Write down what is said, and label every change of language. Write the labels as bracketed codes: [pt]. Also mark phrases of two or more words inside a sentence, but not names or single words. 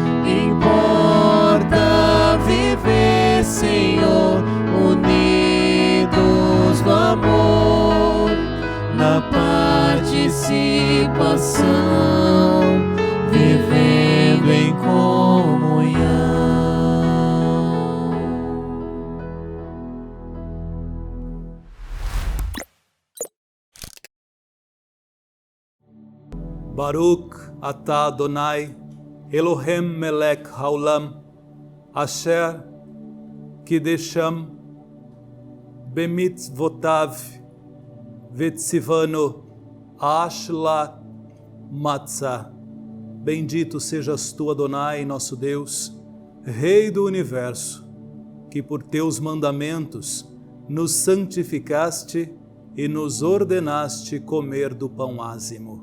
[pt] Importa viver, Senhor, unidos no amor, na participação, vivendo em comunhão. [he] ברוך אתה אדוני אלוהינו מלך העולם אשר קדשנו במצוותיו וציוונו על אכילת מצה. [pt] Bendito sejas tu, Adonai, nosso Deus, Rei do Universo, que por teus mandamentos nos santificaste e nos ordenaste comer do pão ázimo.